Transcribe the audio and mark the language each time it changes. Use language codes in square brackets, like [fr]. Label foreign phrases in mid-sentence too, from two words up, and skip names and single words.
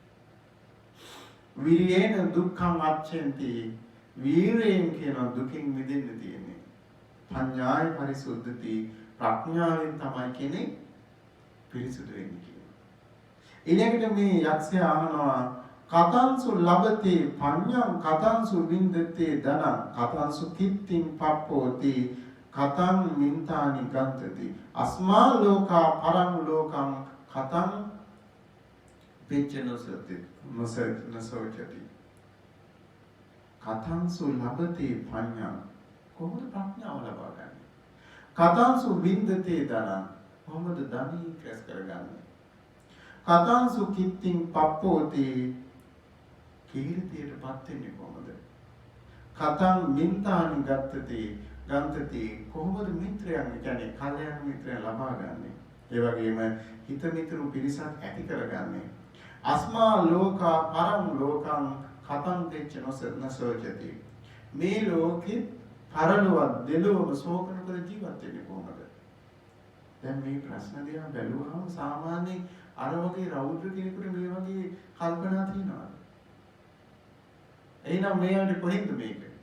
[pi] විරියේන දුක්ඛං අච්ඡන්ති [si] වීරයෙන් කියන දුකින් මිදෙන්න තියෙන්නේ. [pi] පඤ්ඤාය පරිසුද්ධති [si] ප්‍රඥාවෙන් තමයි කෙනෙක් පිරිසුදු වෙන්නේ කියනවා. ඊළඟට මේ යක්ෂයා අහනවා [pi] කතංසු ලබතේ පඤ්ඤං කතංසු වින්දතේ ධනං කතංසු කිත්තිං පප්පෝති කතං මින්තානි ගන්තති අස්මා ලෝකා පරං ලෝකං කතං පිච්චනසති නසෝචති කතංසු ලබතේ පඤ්ඤං [si] කොහොමද ප්‍රඥාව ලබා ගන්නේ? [pi] කතංසු වින්දතේ ධනං [si] කොහොමද ධනෙ ක්‍රස් කරගන්නේ? [pi] කතංසු කිත්තිං පප්පෝති [si] කීර්තියටපත් වෙන්නේ කොහොමද? [pi] කතං මින්තානි ගන්තති [si] කොහොමද මිත්‍රයන් කියන්නේ කල්යාණ මිත්‍රයන් ලබා ගන්නෙ? ඒ වගේම හිත මිතුරු පිරිසක් ඇති කරගන්නේ. [pi] අස්මා ලෝකා පරම් ලෝකං කතං දෙච්ච නොසෝචති [si] මේ ලෝකෙ පරලොව දෙලොවම ශෝකන කර ජීවත් වෙන්නේ කොහොමද? දැන් මේ ප්‍රශ්න දිහා බැලුවහම සාමාන්‍යයෙන් අර වගේ රෞද්‍ර කෙනෙකුට මේ වගේ කල්පනා තියෙනවා. එහෙනම් මේකට කොහෙන්ද මේක?